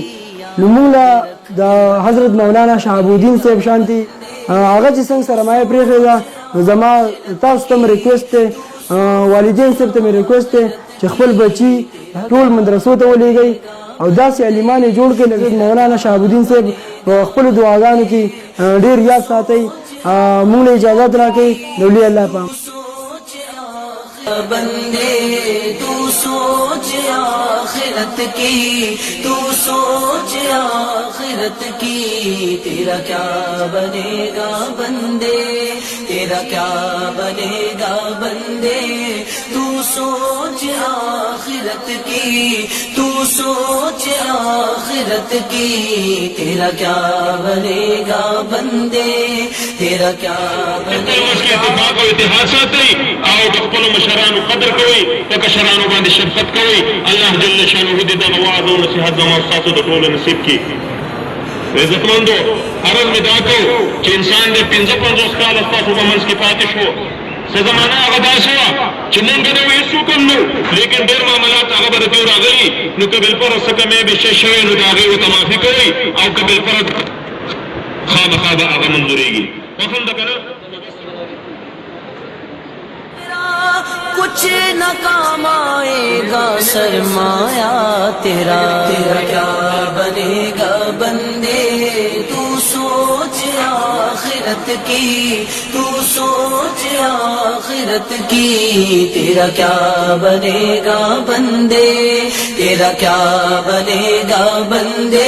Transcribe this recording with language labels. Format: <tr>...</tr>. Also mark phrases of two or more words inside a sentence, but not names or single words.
<ps>نو موږ د حضرت مولانا شهاب الدین صاحب شانتي هغه چې څنګه سرمایه پرېښې ده، زما تاسو ته مې ریکویسټ دی، والدین صاحب ته مې ریکویسټ دی چې خپل بچي ټول مدرسو ته ولېږئ او داسې عالمان یې جوړ کړي لکه مولانا شهاب الدین صاحب په خپلو دعاګانو کې ډېر یاد ساتئ. موږ له اجازت راکړئ. د ولی الله پام.</ps> <ur>بندے تو سوچ آخرت کی، تو سوچ آخرت کی، تیرا کیا بنے گا بندے، تیرا کیا بنے گا بندے. تو سوچ آخرت کی، تو سوچ آخرت کی، تیرا کیا بنے گا بندے، تیرا کیا بنے گا.</ur> <ps>اتحاد ساتئ او د خپلو مشرانو قدر کوئ، په کشرانو باندې شفقت کوئ. الله جل شانه دې دغه وعد او نصیحت زما ستاسو د ټولو نصیب کړي. عزتمندو، عرض مې دا کوو چې انسان د 55 کاله ستاسو په منځ کې پاتې شو. څه زمانه هغه داسې وه چې موږ به نه وو هېڅوک هم نه وو، لیکن ډېر معاملات هغه به د دې راغلي. نو که بالفرض څه کمی بېشی شوی نو د هغې ورته معافي کوئ او که بالفرض خامخا به هغه منظورېږي. خوښ ده که نه؟</ps> <ur>کچھ نہ کام آئے گا سرمایہ تیرا، تیرا کیا بنے گا بندے. تو سوچ آخرت کی، تو سوچ آخرت کی، تیرا کیا بنے گا بندے، تیرا کیا بنے گا بندے.</ur>